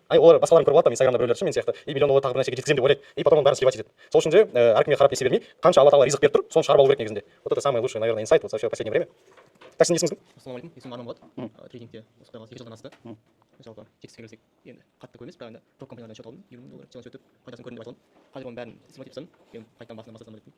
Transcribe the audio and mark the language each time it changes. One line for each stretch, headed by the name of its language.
Kazakh: Олар басқаларын көріп алады,
Russian: там
Kazakh: инстаграмда біреулер мен сияқты, и миллион доллар тағы бір нәрсеге жеткіземін деп ойлайды,
Russian: и потом
Kazakh: оның бәрін
Russian: сливать
Kazakh: етеді. Сол үшін де әркімге қарап есе бермей, қанша алла тағала ризық беріп тұр, соны шығарып алу керек негізінде.
Russian: Вот это самый лучший, наверное, инсайт вот за все последнее время.
Kazakh: Так, сіздің есіміңіз кім? Ассалаумалейкум, есімім Арман болады. Трейдингте осы құдай қаласа 2 жылдан асты. Жалпы жетістікке келсек, енді қатты көп емес, бірақ енді топ компаниялардан счет алдым, $20,000 чаллендж өтіп, пайдасын көрдім деп айтамын. Қазір оның бәрін систематив жасадым, кейін қайтадан басынан бастасам деп